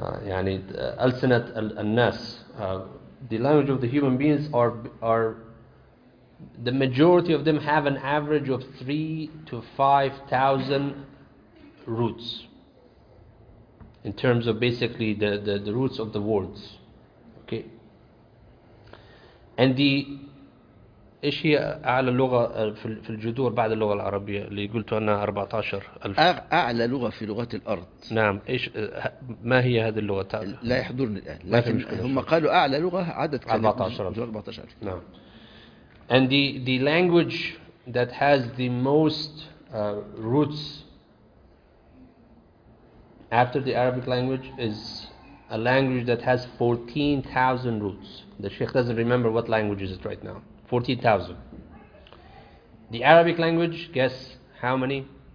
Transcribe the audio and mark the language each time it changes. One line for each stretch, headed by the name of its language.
English: Yani,
Arabic: al-sinat al-nas,
English: the language of the human beings are the majority of them have an average of 3,000 to 5,000 roots in terms of basically the roots of the words. Okay. And the
Arabic: ايش هي اعلى لغه في الجذور بعد اللغه العربيه اللي قلتوا انها 14,000؟ اعلى لغه في لغات الارض. نعم. ايش ما هي هذه اللغه؟ لا يحضرني الان، لكن هم قالوا اعلى لغه عدد 14,000. نعم.
English: And the language that has the most roots after the Arabic language is a language that has 14,000 roots. The Sheikh doesn't remember what language is it right now. 14,000. The Arabic language, guess how many?